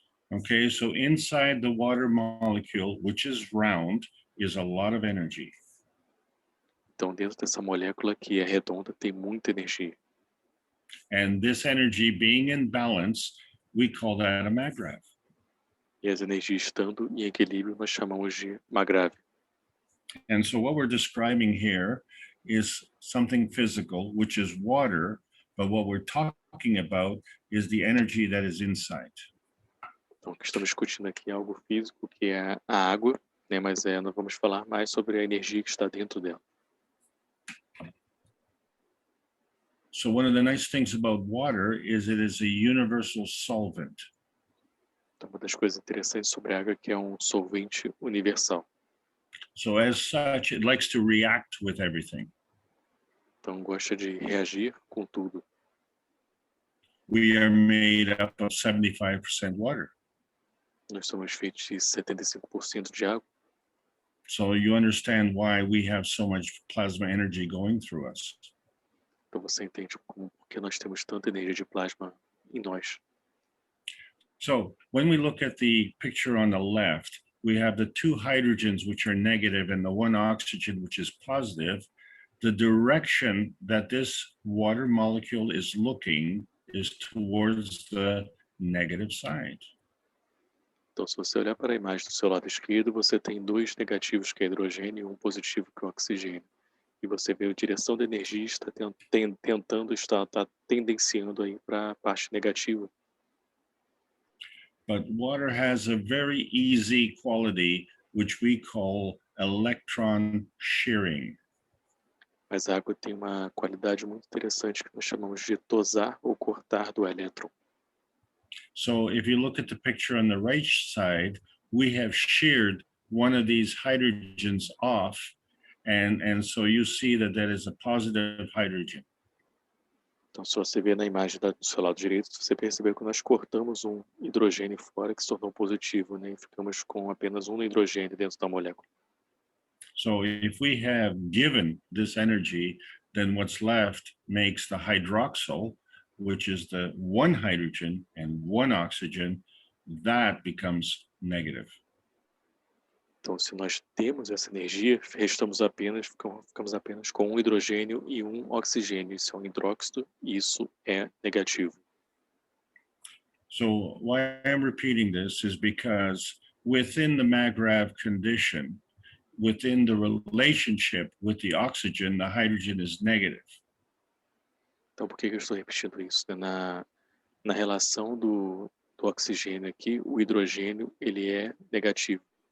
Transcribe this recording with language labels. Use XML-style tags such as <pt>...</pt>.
<en>Okay, so inside the water molecule, which is round, is a lot of energy.</en> <pt>Então, dentro dessa molécula que é redonda, tem muita energia.</pt> <en>And this energy being in balance, we call that a magrav.</en> <pt>E as energias estando em equilíbrio, nós chamamos de magrav.</pt> <en>And so what we're describing here is something physical, which is water, but what we're talking about is the energy that is inside.</en> <pt>Então, o que estamos discutindo aqui é algo físico, que é a água, né? Mas nós vamos falar mais sobre a energia que está dentro dela.</pt> <en>So one of the nice things about water is it is a universal solvent.</en> <pt>Então, uma das coisas interessantes sobre a água é que é um solvente universal.</pt> <en>So as such, it likes to react with everything.</en> <pt>Então, gosta de reagir com tudo.</pt> <en>We are made up of 75% water.</en> <pt>Nós somos feitos de 75% de água.</pt> <en>So you understand why we have so much plasma energy going through us.</en> <pt>Então você entende porque nós temos tanta energia de plasma em nós.</pt> <en>So when we look at the picture on the left, we have the two hydrogens, which are negative, and the one oxygen, which is positive. The direction that this water molecule is looking is towards the negative side.</en> <pt>Então, se você olhar para a imagem do seu lado esquerdo, você tem dois negativos, que é hidrogênio, e um positivo, que é o oxigênio. E você vê a direção da energia está está tendenciando aí para a parte negativa.</pt> <en>But water has a very easy quality, which we call electron shearing.</en> <pt>Mas a água tem uma qualidade muito interessante que nós chamamos de tosar ou cortar do elétron.</pt> <en>So if you look at the picture on the right side, we have sheared one of these hydrogens off, and so you see that that is a positive hydrogen.</en> <pt>Então, se você vê na imagem do seu lado direito, você percebeu que nós cortamos um hidrogênio fora que se tornou positivo, né? E ficamos com apenas um hidrogênio dentro da molécula.</pt> <en>So if we have given this energy, then what's left makes the hydroxyl, which is the one hydrogen and one oxygen, that becomes negative.</en> <pt>Então, se nós temos essa energia, ficamos apenas com um hidrogênio e um oxigênio. Isso é um hidróxido e isso é negativo.</pt> <en>So why I'm repeating this is because within the MAGRAV condition, within the relationship with the oxygen, the hydrogen is negative.</en> <pt>Então, por que eu estou repetindo isso? Na relação do oxigênio aqui, o hidrogênio ele é negativo.</pt>